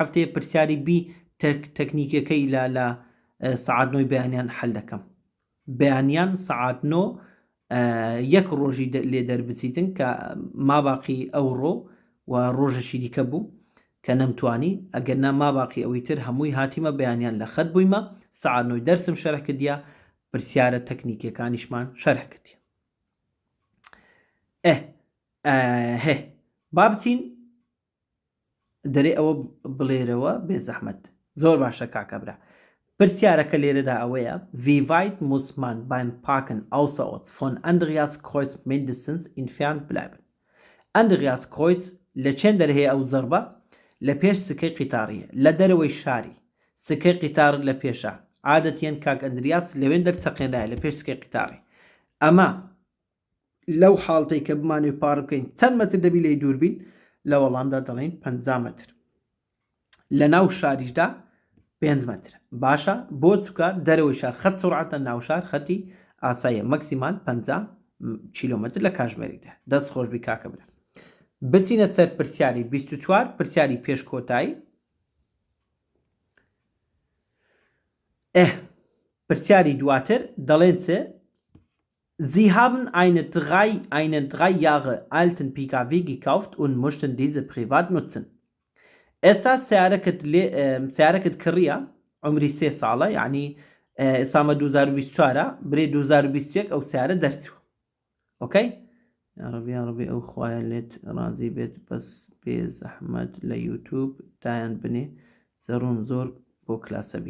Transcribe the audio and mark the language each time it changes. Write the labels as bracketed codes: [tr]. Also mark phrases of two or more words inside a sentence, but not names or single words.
[ckb] هەفتەیە پرسیاری بی تەکنیکەکەی لە سەعات 9 بەیانیان حەل دەکەم بەیانیان سەعات 9 یەک ڕۆژی لێ دەربچیتن کە ماباقی ئەوڕۆ و ڕۆژەشی دیکە بوو کە نەمتوانی ئەگەرنا ماباقی ئەوەی تر هەمووی هاتیمە بەیانیان لە خەت بوویمە سەعات 9 دەرسم شەرح کردیە پرسیارە تەکنیکەکانیشمان شەرح کردی با بچین دەرێ ئەوە بڵێرەوە بێ زەحمەت زۆر باشە کاکەبرا پرسیارەکە لێرەدا ئەوەیە [de] Wie weit muss man beim Parken außerorts von Andreaskreuz mindestens entfernt bleiben? [ckb] Andreaskreuz لە چەند دەرهەیە ئەو زەربە لە پێش سکەی قیتاریە لە دەرەوەی شاری سکەی قیتار لە پێشە عادەتیان کاک ئەندریاس لەوێن دەرچەقێنرایە لە پێش سکەی قیتاری ئەمە لەو حاڵتەی کە بمانوێ پار بکەین چەند مەتر دەبی لێی دووربین لە وەڵامدا دەڵێن 50 مەتر لە ناو شاریشدا 5 مەتر باشە بۆ چووکە دەرەوەی شار خەت سرعەتە ناو شار خەتی ئاساییە مەکسیمان 50 کیلۆمەتر لە کاتژمێرێکدا دەست خۆشبی کاکە برا بچینە سەر پرسیاری 24 پرسیاری پێشکۆتایی پرسیاری دواتر دەڵێن چ [de] Sie haben einen 3 Jahre alten PKW gekauft und möchten diese privat nutzen. [ckb] ئێستا سیارەکەت کڕیە عمری 3 ساڵە یعنی ئێسامە 2024 برێ 2021 ئەو سیارە دەرچووە ئۆکەی ڕبی ئەو خوایە لێت ڕازی بێت بەس بێ زەحمەت لە یوتیوب دایان بنێ زەڕون زۆر بۆ کلاسەبی